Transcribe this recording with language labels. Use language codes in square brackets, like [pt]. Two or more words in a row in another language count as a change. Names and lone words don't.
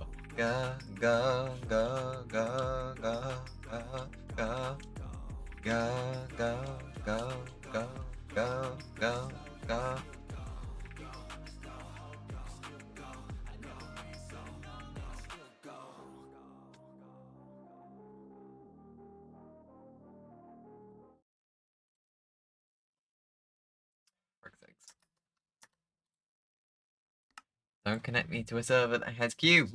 [en] Go, go, go, go, go, go, go, go, go, go, go, go, go, go. For sakes. Don't connect me to a server that has Q.